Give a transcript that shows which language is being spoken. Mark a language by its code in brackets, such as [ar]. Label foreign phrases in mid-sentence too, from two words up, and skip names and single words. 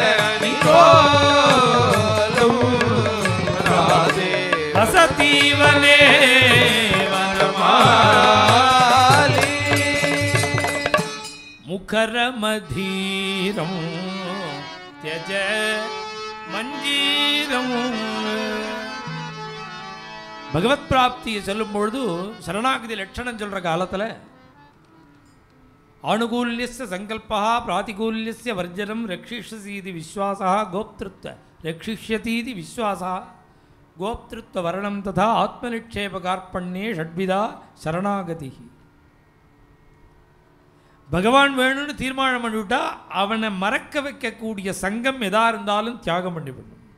[sa] निचोलम राधे हसती वने मुखरमधीरं त्यज मंजीरं भगवत प्राप्ति [ta] சொல்லும் பொழுது சரணாகதி லட்சணம் சொல்ற காலத்துல [sa] ஆனுகூல்யஸ்ய சங்கல்பः பிராதிகூல்யஸ்ய வர்ஜனம் ரக்ஷிஷ்யசீதி விஸ்வாசः கோப்த்ருத்வ ரக்ஷிஷ்யதீதி விஸ்வாசः கோப்த்ருத்வ வரணம் ததா ஆத்மநிக்ஷேபகார்ப்பண்யே ஷட்விதா சரணாகதி [ta] பகவான் வேணும்னு தீர்மானம் பண்ணிவிட்டா அவனை மறக்க வைக்கக்கூடிய சங்கம் எதா இருந்தாலும் தியாகம் பண்ணிவிடணும்.